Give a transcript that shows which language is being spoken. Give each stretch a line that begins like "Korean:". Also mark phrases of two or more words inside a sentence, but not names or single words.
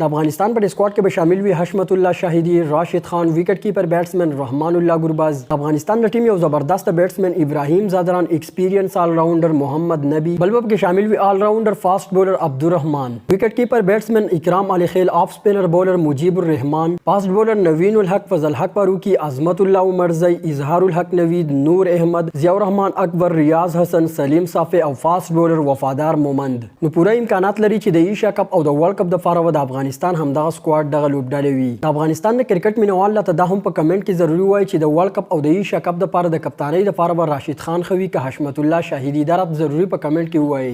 Pashto: د افغانستان پر سکواډ کې به شامل وي حشمت الله شاهدی، راشد خان،
English: wicket keeper batsman
Pashto: رحمان الله ګرباز. افغانستان د ټیم یو زبردست بیټسمن ابراهیم زادران،
English: experience all rounder
Pashto: محمد نبی، بلبب کې شامل وي
English: all rounder fast bowler
Pashto: عبدالرحمان،
English: wicket keeper batsman
Pashto: اکرام علی خیل،
English: off spinner bowler
Pashto: مجیب الرحمان،
English: fast bowler
Pashto: نوین الحق، فضل حق فاروقی، عظمت الله عمرزی، اظهار الحق نوید، نور احمد، ضیاء الرحمن اکبر، ریاض حسن، سلیم صافی او
English: fast bowler
Pashto: وفادار مومند. نو پوره امکانات لري چې د ایشیا کپ او د ورلد کپ لپاره د افغانستان همدغه سکواډ دغه لوبډله وي. د افغانستان د کرکټ مینوال ته دا هم په کمنټ کې ضروری وایي چې د ورلد کپ او د ایشیا کپ لپاره د کپتانۍ لپاره به راشد خان خوي که حشمت الله شاهدی دا ضروری په کمنټ کې وایي.